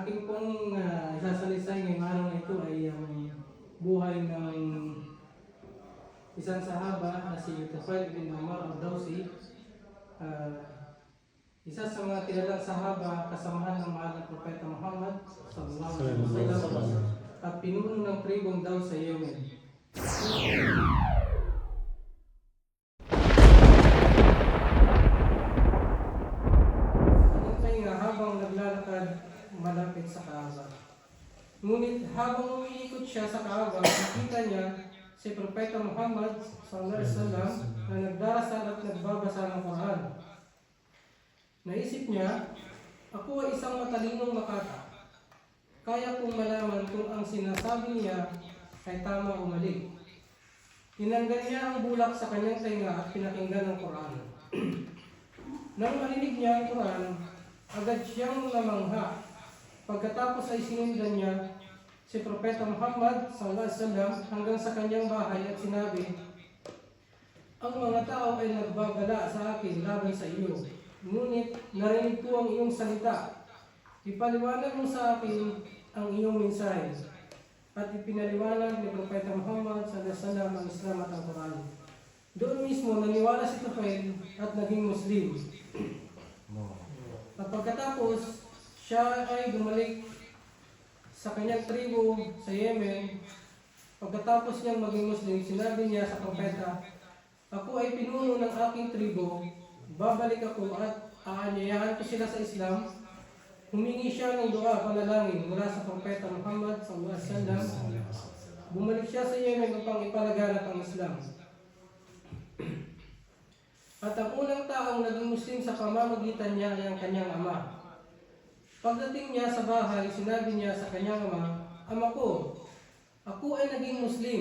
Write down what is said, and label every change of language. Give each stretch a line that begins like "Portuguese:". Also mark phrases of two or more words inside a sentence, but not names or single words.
Filipino: pong isasalisay ngayong araw na ito ay ang buhay ng isang sahaba na si Tufail bin Umar al-Dawsi. Isa sa mga kilalang sahaba, kasamahan ng mahal na Propeta Muhammad
Arabic: صلى الله عليه وسلم
Filipino: at pinuno ng tribong Daws sa Yemen. Habang naglalakad malapit sa Kaaba. Ngunit habang umiikot siya sa Kaaba, nakita niya si Propeta Muhammad
Arabic: صلى الله عليه وسلم
Filipino: na nagdarasal at nagbabasa ng Quran. Naisip niya, ako ay isang matalinong makata. Kaya kong malaman kung ang sinasabi niya ay tama o mali. Tinanggal niya ang bulak sa kanyang tenga at pinakinggan ang Quran. Nang marinig niya ang Quran, agad siyang namangha. Pagkatapos ay sinundan niya si Propeta Muhammad
Arabic: صلى الله عليه وسلم
Filipino: hanggang sa kanyang bahay at sinabi, ang mga tao ay nagbabala sa akin laban sa iyo. Ngunit narinig ko ang iyong salita. Ipaliwanag mo sa akin ang iyong mensahe. At ipinaliwanag ni Propeta Muhammad
Arabic: صلى الله عليه وسلم
Filipino: ang Islam at ang Quran. Doon mismo naniwala si Tufail at naging Muslim. At pagkatapos, siya ay bumalik sa kanyang tribo sa Yemen. Pagkatapos niyang maging Muslim, sinabi niya sa propeta, ako ay pinuno ng aking tribo, babalik ako at aanyayahan ko sila sa Islam. Humingi siya ng dua panalangin mula sa propeta Muhammad
Arabic: صلى الله عليه وسلم.
Filipino: Bumalik siya sa Yemen upang ipalaganap ang Islam. At ang unang taong naging Muslim sa pamamagitan niya ay ang kanyang ama. Pagdating niya sa bahay, sinabi niya sa kanyang ama, ama ko, ako ay naging Muslim.